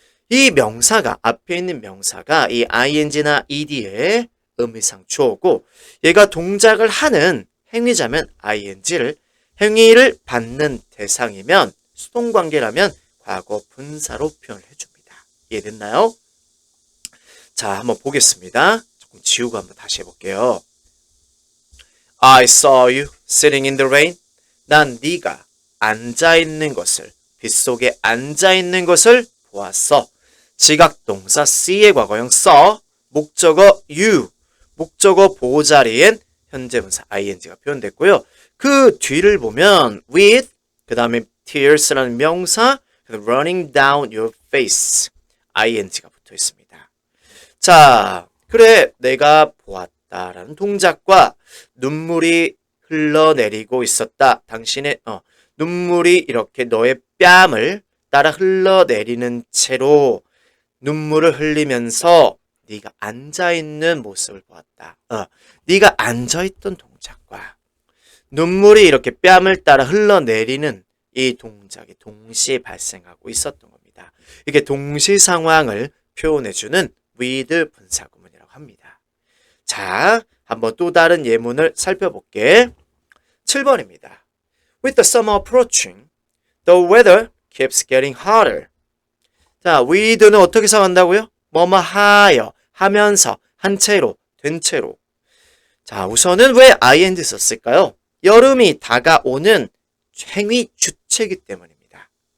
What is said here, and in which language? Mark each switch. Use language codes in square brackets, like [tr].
[ko] 이 명사가, 앞에 있는 명사가 이 ing나 ed의 의미상 주어고 얘가 동작을 하는 행위자면 ing를, 행위를 받는 대상이면 수동관계라면 과거 분사로 표현을 해줍니다. 이해됐나요? 자, 한번 보겠습니다. 조금 지우고 한번 다시 해볼게요. [en] I saw you sitting in the rain. [ko] 난 네가 앉아있는 것을, 빗속에 앉아있는 것을 보았어. 지각동사 see의 과거형 saw, 목적어 you, 목적어 보호자리엔 현재분사 ing가 표현됐고요. 그 뒤를 보면 with, 그 다음에 tears라는 명사, [en] running down your face, [ko] ing가 붙어 있습니다. 자, 그래 내가 보았다라는 동작과 눈물이 흘러내리고 있었다. 당신의 눈물이 이렇게 너의 뺨을 따라 흘러내리는 채로 눈물을 흘리면서 네가 앉아있는 모습을 보았다. 네가 앉아있던 동작과 눈물이 이렇게 뺨을 따라 흘러내리는 이 동작이 동시에 발생하고 있었던 겁니다. 이게 동시 상황을 표현해주는 with 분사구문이라고 합니다. 자, 한번 또 다른 예문을 살펴볼게. 7번입니다. [en] With the summer approaching, the weather keeps getting hotter. [ko] 자, with는 어떻게 사용한다고요? 뭐뭐 하여, 하면서, 한 채로, 된 채로. 자, 우선은 왜 ing 썼을까요? 여름이 다가오는 행위 주체이기 때문입니다.